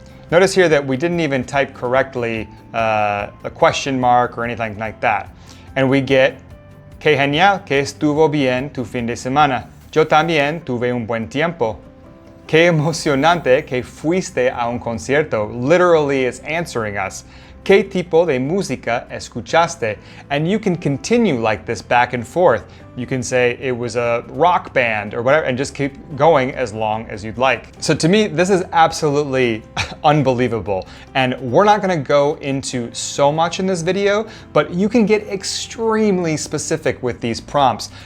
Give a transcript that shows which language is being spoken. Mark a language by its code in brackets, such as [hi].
[en] Notice here that we didn't even type correctly a question mark or anything like that. And we get, [es] qué genial, que estuvo bien tu fin de semana. Yo también tuve un buen tiempo. Qué emocionante que fuiste a un concierto. [en] Literally is answering us. [es] ¿Qué tipo de música escuchaste? [en] And you can continue like this back and forth. You can say it was a rock band or whatever and just keep going as long as you'd like. So to me, this is absolutely unbelievable. And we're not gonna go into so much in this video, but you can get extremely specific with these prompts.